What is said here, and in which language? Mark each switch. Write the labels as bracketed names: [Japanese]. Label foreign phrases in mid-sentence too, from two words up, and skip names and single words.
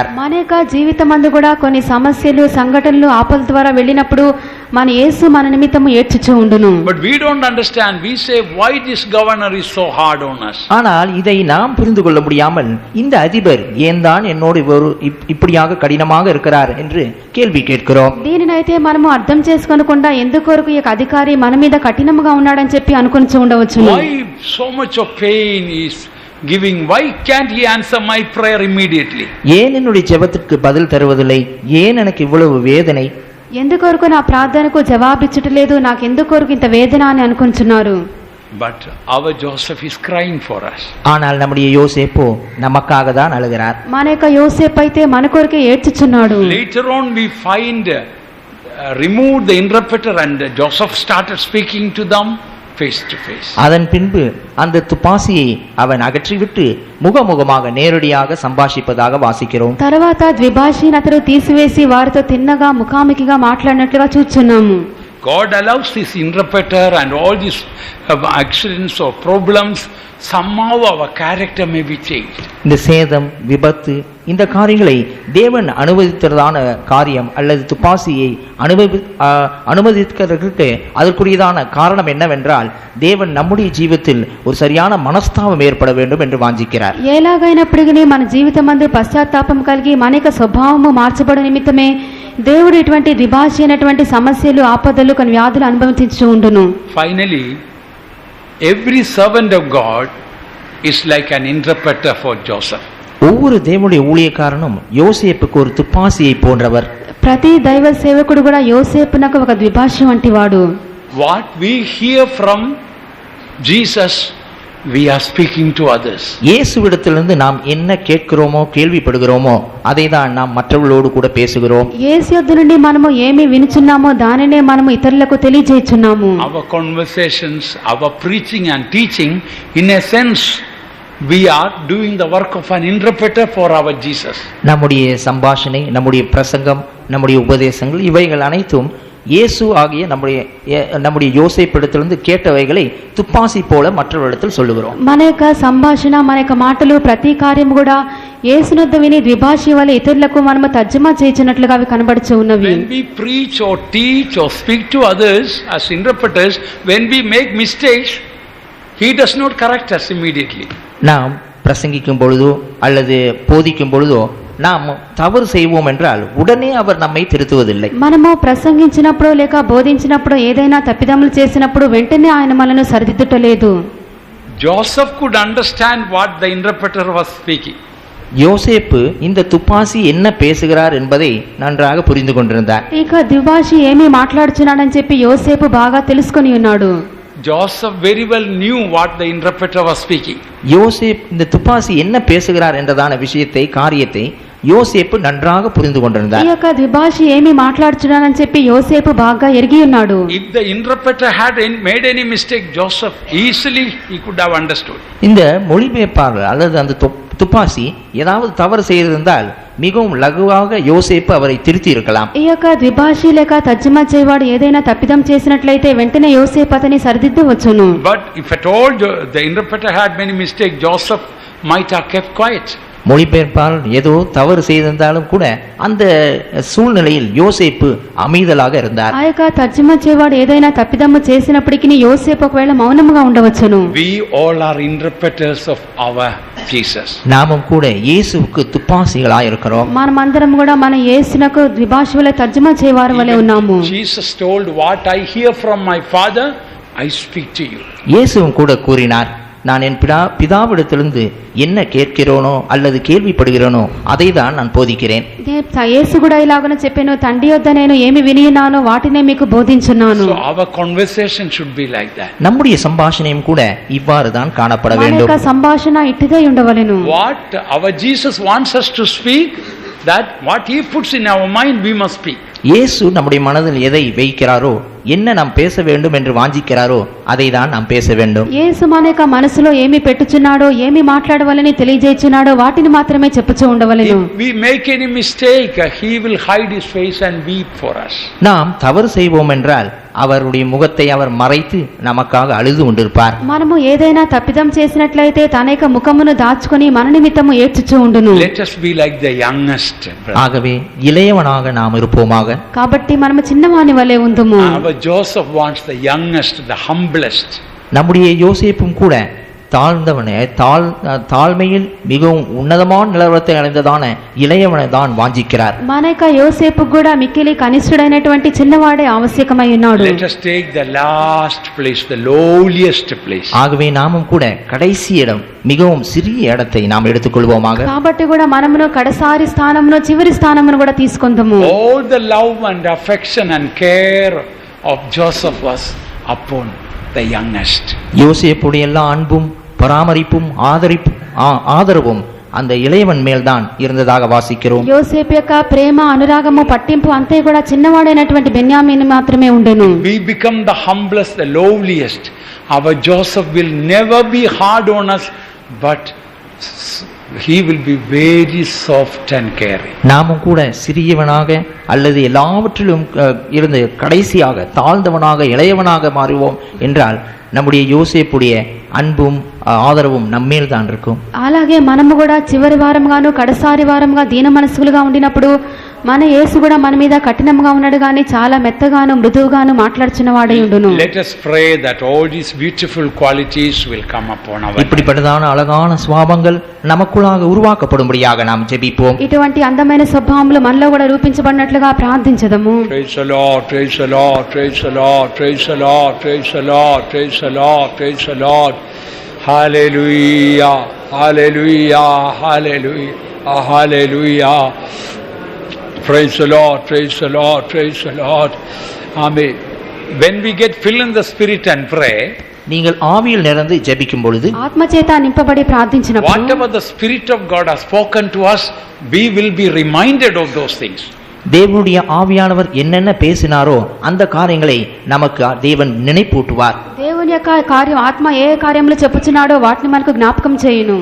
[Telugu] మన యొక్క జీవితమందు కూడా కొన్ని సమస్యలు, సంఘటనలు, ఆపద ద్వారా వెళ్ళినప్పుడు మన యేసు మన నిమిత్తము ఏడ్చుచూ ఉండును. [English] But we don't understand. We say, why this governor is so hard on us? [Tamil] ஆனால் இதை நாம் புரிந்து கொள்ள முடியாமல் இந்த அதிபர் ஏன் தான் என்னோடு இப்படியாக கடினமாக இருக்கிறார் என்று கேள்வி கேட்கிறோம். [Telugu] దీనినైతే మనము అర్థం చేసుకోనకుండా ఎందుకొరకు ఈ అధికారి మన మీద కఠినంగా ఉన్నాడని చెప్పి అనుకొని ఉండవచ్చు. [English] Why so much of pain is giving? Why can't he answer my prayer immediately? [Tamil] ஏன் என்னுடைய ஜெபத்திற்கு பதில் தருவதில்லை? ஏன் எனக்கு இவ்வளவு வேதனை? [Telugu] ఎందుకొరకు నా ప్రార్థనకు జవాబిచ్చటలేదు, నాకు ఎందుకొరకు ఇంత వేదన అని అనుకుంటున్నారు. [English] But our Joseph is crying for us. [Tamil] ஆனால் நம்முடைய யோசேப்பு நமக்காக தான் அழுகிறார். [Telugu] మన యొక్క యోసేపు అయితే మన కొరకే ఏడ్చుచున్నాడు. [English] Later on we find removed the interpreter and Joseph started speaking to them face to face. [Tamil] அதன் பின்பு அந்த துப்பாசியை அவன் அகற்றிவிட்டு முகமுகமாக நேரடியாக சம்பாஷிப்பதாக வாசிக்கிறோம். [Telugu] తర్వాత ద్విభాషిని అతడు తీసివేసి వారితో తిన్నగా ముఖాముఖిగా మాట్లాడినట్లుగా చూస్తున్నాము. [English] God allows this interpreter and all these accidents or problems, somehow our character may be changed. [Tamil] இந்த சேதம், விபத்து, இந்த காரியங்களை தேவன் அனுமதித்ததான காரியம் அல்லது துப்பாசியை அனுமதிக்கிறதுக்கு அதற்குரியதான காரணம் என்னவென்றால் தேவன் நம்முடைய ஜீவித்தில் ஒரு சரியான மனஸ்தாபம் ஏற்பட வேண்டும் என்று வாஞ்சிக்கிறார். [Telugu] ఎలాగైనప్పటికీ మన జీవితమందు పశ్చాత్తాపం కలిగి మన యొక్క స్వభావము మార్చబడ నిమిత్తమే దేవుడు ఇటువంటి ద్విభాషి అయినటువంటి సమస్యలు, ఆపదలు, కొన్ని వ్యాధులు అనుభవించు ఉండును. [English] Finally, every servant of God is like an interpreter for Joseph. [Tamil] ஒவ்வொரு தேவனுடைய ஊழியக்காரனும் யோசேப்புக்கு ஒரு துப்பாசியை போன்றவர். [Telugu] ప్రతి దైవ సేవకుడు కూడా యోసేపునకు ఒక ద్విభాషి వంటి వాడు. [English] What we hear from Jesus, we are speaking to others. [Tamil] இயேசுவிடத்திலிருந்து நாம் என்ன கேட்கிறோமோ, கேள்விப்படுகிறோமோ அதை தான் நாம் மற்றவர்களோடு கூட பேசுகிறோம். [Telugu] యేసు యొద్ద నుండి మనము ఏమి వినుచున్నామో దానినే మనము ఇతరులకు తెలియజేయుచున్నాము. [English] Our conversations, our preaching and teaching, in a sense, we are doing the work of an interpreter for our Jesus. [Tamil] நம்முடைய சம்பாஷணை, நம்முடைய பிரசங்கம், நம்முடைய உபதேசங்கள் இவைகள் அனைத்தும் இயேசு ஆகிய நம்முடைய யோசேப்பிடத்திலிருந்து கேட்டவைகளை துப்பாசி போல மற்றவரிடத்தில் சொல்லுகிறோம். [Telugu] మన యొక్క సంభాషణ, మన యొక్క మాటలు, ప్రతి కార్యం కూడా యేసునొద్ద విని ద్విభాషి వలె ఇతరులకు మనము తర్జుమా చేయించినట్లుగా అవి కనబడుచు ఉన్నవి. [English] When we preach or teach or speak to others as interpreters, when we make mistakes, he does not correct us immediately. [Tamil] நாம் பிரசங்கிக்கும் பொழுதோ அல்லது போதிக்கும் பொழுதோ நாம் தவறு செய்வோம் என்றால் உடனே அவர் நம்மை திருத்துவதில்லை. [Telugu] మనము ప్రసంగించినప్పుడు లేక బోధించినప్పుడు ఏదైనా తప్పిదములు చేసినప్పుడు వెంటనే ఆయన మనల్ని సరిదిద్దటలేదు. [English] Joseph could understand what the interpreter was speaking. [Tamil] யோசேப்பு இந்த துப்பாசி என்ன பேசுகிறார் என்பதை நன்றாக புரிந்து கொண்டிருந்தார். [Telugu] ఇక ద్విభాషి ఏమి మాట్లాడుచున్నాడని చెప్పి యోసేపు బాగా తెలుసుకొని ఉన్నాడు. [English] Joseph very well knew what the interpreter was speaking. [Tamil] யோசேப் இந்த துப்பாசி என்ன பேசுகிறார் என்றதான விஷயத்தை, காரியத்தை யோசேப்பு நன்றாக புரிந்து கொண்டிருந்தார். [Telugu] ఈ యొక్క ద్విభాషి ఏమి మాట్లాడుచున్నాడని చెప్పి యోసేపు బాగా ఎరిగి ఉన్నాడు. [English] If the interpreter had made any mistake, Joseph easily he could have understood. [Tamil] இந்த மொழிபெயர்ப்பாளர் அல்லது அந்த துப்பாசி ஏதாவது தவறு செய்திருந்தால் மிகவும் லகுவாக யோசேப்பு அவரை திருத்தி இருக்கலாம். [Telugu] ఈ యొక్క ద్విభాషి లేక తర్జుమా చేయవాడు ఏదైనా తప్పిదం చేసినట్లయితే వెంటనే యోసేపు అతని సరిదిద్దవచ్చును. [English] But if at all the interpreter had many mistakes, Joseph might have kept quiet. [Tamil] மொழிபெயர்ப்பால் ஏதோ தவறு செய்திருந்தாலும் கூட அந்த சூழ்நிலையில் யோசேப்பு அமைதலாக இருந்தார். [Telugu] ఆ యొక్క తర్జుమా చేయవాడు ఏదైనా తప్పిదమ్ము చేసినప్పటికీ యోసేపు ఒకవేళ మౌనముగా ఉండవచ్చును. [English] We all are interpreters of our Jesus. [Tamil] நாமும் கூட இயேசுவுக்கு துப்பாசிகளாய் இருக்கிறோம். [Telugu] మనమందరం కూడా మన యేసునకు ద్విభాషలో తర్జుమా చేయవారు వలె ఉన్నాము. [English] Jesus told, what I hear from my Father, I speak to you. [Tamil] இயேசுவும் கூட கூறினார், நான் என் பிதாவிடத்திலிருந்து என்ன கேட்கிறோனோ அல்லது கேள்விப்படுகிறோனோ அதை தான் நான் போதிக்கிறேன். [Telugu] యేసు కూడా ఇలాగనే చెప్పాను, తండ్రి యొద్ద నేను ఏమి వినియున్నానో వాటినే మీకు బోధించున్నాను. [English] So our conversation should be like that. [Tamil] நம்முடைய சம்பாஷணையும் கூட இவ்வாறு தான் காணப்பட [Telugu] మన [Tamil] வேண்டும். [Telugu] యొక్క సంభాషణ ఇట్టిదే ఉండవలెను. [English] What our Jesus wants us to speak, that what he puts in our mind we must speak. [Tamil] இயேசு நம்முடைய மனதில் எதை வைக்கிறாரோ, என்ன நாம் பேச வேண்டும் என்று வாஞ்சிக்கிறாரோ அதை தான் நாம் பேச வேண்டும். [Telugu] యేసు మన యొక్క మనసులో ఏమి పెట్టుచున్నాడో, ఏమి మాట్లాడవాలని తెలియజేస్తున్నాడో వాటిని మాత్రమే చెప్పుచూ ఉండవలెను. [English] If we make any mistake, he will hide his face and weep for us. [Tamil] நாம் தவறு செய்வோம் என்றால் அவருடைய முகத்தை அவர் மறைத்து நமக்காக அழுது கொண்டிருப்பார். [Telugu] మనము ఏదైనా తప్పిదం చేసినట్లయితే తన యొక్క ముఖమును దాచుకొని మన నిమిత్తము ఏడ్చుచూ ఉండును. [English] Let us be like the youngest brother. [Tamil] ஆகவே இளையவனாக நாம் இருப்போமாக. [Telugu] కాబట్టి మనము చిన్నవాని వలె ఉందుము. [English] Our Joseph wants the youngest, the humblest. [Tamil] நம்முடைய யோசேப்பும் கூட தாழ்ந்தவனே தாழ்மையில் மிகவும் உன்னதமான நிலவரத்தை அடைந்ததான இளையவனை தான் வாஞ்சிக்கிறார். [Telugu] మన యొక్క యోసేపు కూడా మిక్కిలి కనిష్ఠుడైనటువంటి చిన్నవాడే ఆవశ్యకమై ఉన్నాడు. [English] Let us take the last place, the lowliest place. [Tamil] ஆகவே நாமும் கூட கடைசி இடம், மிகவும் சிறிய இடத்தை நாம் எடுத்துக்கொள்வோமாக. [Telugu] కాబట్టి కూడా మనమును కడసారి స్థానమును చివరి స్థానమును కూడా తీసుకొందుము. [English] All the love and affection and care of Joseph was upon the youngest. [Tamil] யோசேப்புடைய எல்லா அன்பும் பராமரிப்பும் ஆதரவும் அந்த இளையவன் மேல்தான் இருந்ததாக வாசிக்கிறோம். [Telugu] యోసేపు యొక్క ప్రేమ, అనురాగము, పట్టింపు అంతే కూడా చిన్నవాడైనటువంటి బెన్యామీను మాత్రమే ఉండెను. [English] We become the humblest, the lowliest. Our Joseph will never be hard on us, but he will be very soft and caring. [Tamil] நாமும் கூட சிறியவனாக அல்லது எல்லாவற்றிலும் இருந்து கடைசியாக தாழ்ந்தவனாக இளையவனாக மாறுவோம் என்றால் நம்முடைய யோசேப்புடைய அன்பும் ఆదరவும் நம்மేల్ தான் இருக்கும். [Telugu] అలాగే మనము కూడా చివరి వారంగాను కడసారి వారంగా దీన మనస్కులుగా ఉండినప్పుడు మన యేసు కూడా మన మీద కఠినంగా ఉన్నాడు గాని చాలా మెత్తగాను మృదువుగాను మాట్లాడుచున్న వాడై ఉండును. [English] Let us pray that all these beautiful qualities will come upon our life. [Tamil] இப்படிப்பட்டதான அழகான சுபாவங்கள் நமக்குள்ளாக உருவாக்கப்படும்படியாக நாம் ஜெபிப்போம். [Telugu] ఇటువంటి అందమైన స్వభావములు మనలో కూడా రూపించబడినట్లుగా ప్రార్థించదము. [English] Praise the Lord, praise the Lord, praise the Lord, praise the Lord, praise the Lord, praise the Lord, praise the Lord. Hallelujah, hallelujah, hallelujah, hallelujah. Praise the Lord, praise the Lord, praise the Lord. Amen. When we get filled in the Spirit and pray, [Tamil] நீங்கள் ஆவியில் நிறைந்து ஜெபிக்கும் பொழுது, [Telugu] ఆత్మచేత నింపబడి ప్రార్థించినప్పుడు, [English] whatever the Spirit of God has spoken to us, we will be reminded of those things. [Tamil] தேவனுடைய ஆவியானவர் என்னென்ன பேசினாரோ அந்த காரியங்களை நமக்கு தேவன் நினைப்பூட்டுவார். [Telugu] దేవుని యొక్క కార్యం, ఆత్మ ఏ కార్యములు చెప్పుచున్నాడో వాటిని మనకు జ్ఞాపకం చేయును.